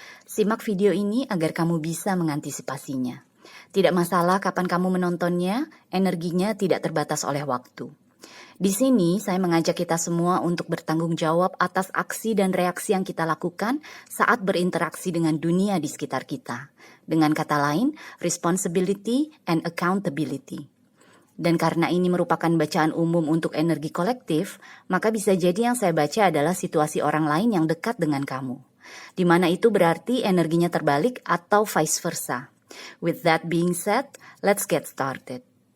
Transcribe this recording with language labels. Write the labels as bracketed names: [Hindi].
[Indonesian] Simak video ini agar kamu bisa mengantisipasinya. Tidak masalah kapan kamu menontonnya, energinya tidak terbatas oleh waktu. Di sini saya mengajak kita semua untuk bertanggung jawab atas aksi dan reaksi yang kita lakukan saat berinteraksi dengan dunia di sekitar kita. Dengan kata lain, [English] responsibility and accountability. [Indonesian] Dan karena ini merupakan bacaan umum untuk energi kolektif, maka bisa jadi yang saya baca adalah situasi orang lain yang dekat dengan kamu. Di mana itu berarti energinya terbalik atau vice versa. [English] With that being said, let's get started.